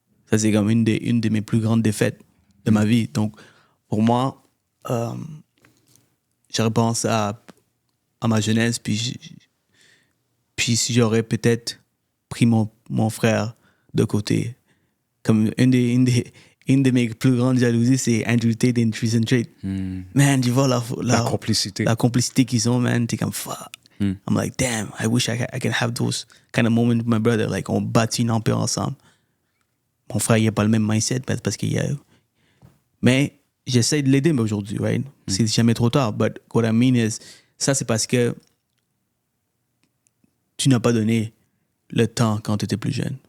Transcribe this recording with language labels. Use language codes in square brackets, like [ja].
[fr] Ça, c'est comme une de mes plus grandes défaites de ma vie. Donc, pour moi, je repense à ma jeunesse, puis si j'aurais peut-être pris mon frère de côté, comme une de mes plus grandes jalousies, c'est Andrew Tate et Treason Tate. Man, tu vois La complicité. La complicité qu'ils ont, man, t'es comme fuck. [en] I'm like, damn, I wish I can have those kind of moments with my brother. [fr] Like, on bâtit une empire ensemble. Mon frère, il n'a pas le même mindset parce qu'il y a... Mais j'essaie de l'aider aujourd'hui, [en] right? [fr] C'est jamais trop tard. [en] But what I mean is, [fr] ça, c'est parce que tu n'as pas donné le temps quand tu étais plus jeune.